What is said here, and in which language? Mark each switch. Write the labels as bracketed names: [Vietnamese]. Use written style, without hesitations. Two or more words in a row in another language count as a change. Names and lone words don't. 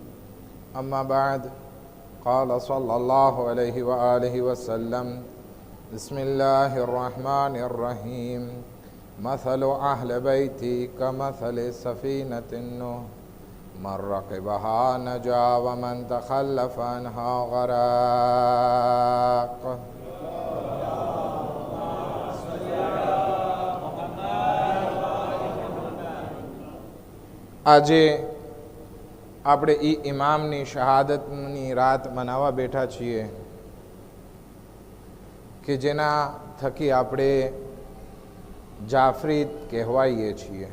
[Arabic] أما بعد، قال صلى الله عليه وآله وسلم: بسم الله الرحمن الرحيم. مثل أهل بيتي كمثل سفينة نوح، من ركبها نجا ومن تخلف عنها غرق. [Gujarati] આજે આપણે ઇમામની શહાદતની રાત મનાવવા બેઠા છીએ કે જેના થકી આપણે જાફરી કહેવાઈએ છીએ.